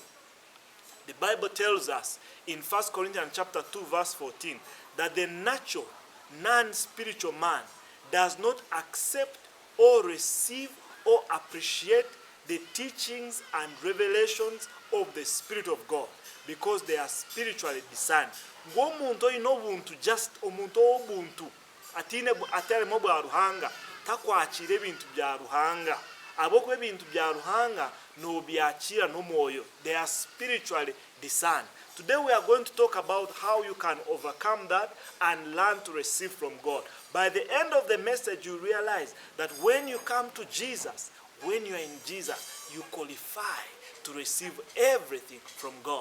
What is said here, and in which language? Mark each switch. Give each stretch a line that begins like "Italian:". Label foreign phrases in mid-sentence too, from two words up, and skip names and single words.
English: The Bible tells us in 1 Corinthians chapter 2 verse 14 that the natural, non-spiritual man does not accept or receive or appreciate the teachings and revelations of the Spirit of God because they are spiritually discerned.
Nyankole: Ng'omuntu olina obuntu, just omuntu obuntu atalemu bwa ruhanga takwakira ebintu bya ruhanga. Abokuba ebintu bya ruhanga n'obyakira n'omwoyo.
English: They are spiritually discerned. Today we are going to talk about how you can overcome that and learn to receive from God. By the end of the message, you realize that when you come to Jesus, when you are in Jesus, you qualify to receive everything from God.